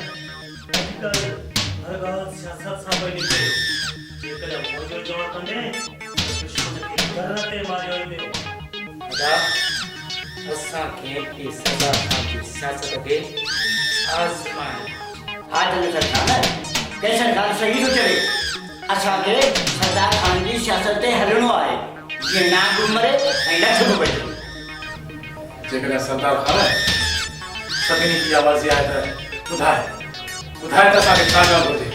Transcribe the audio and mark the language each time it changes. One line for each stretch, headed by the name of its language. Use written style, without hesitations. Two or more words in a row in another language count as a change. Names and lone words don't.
Sindhi: अॼुकल्ह हर ॻाल्हि सियासत सां पई निकिरे। जेकॾहिं मुंहिंजो चवणु कंदे दुश्मन खे घर ते मारियो वेंदो। असांखे की सदा खां सियासत खे आज़माए। हा चले सरकार के सरकार सही थो चवे। असांखे सरदार खान जी सियासत ते हलणो आहे जीअं नाग मरे ऐं लख बि बचे। जेकॾहिं सरदार खान सभिनी जी आवाज़ आहे त ॿुधाए ॿुधाए त असांखे छा करणु घुरिजे?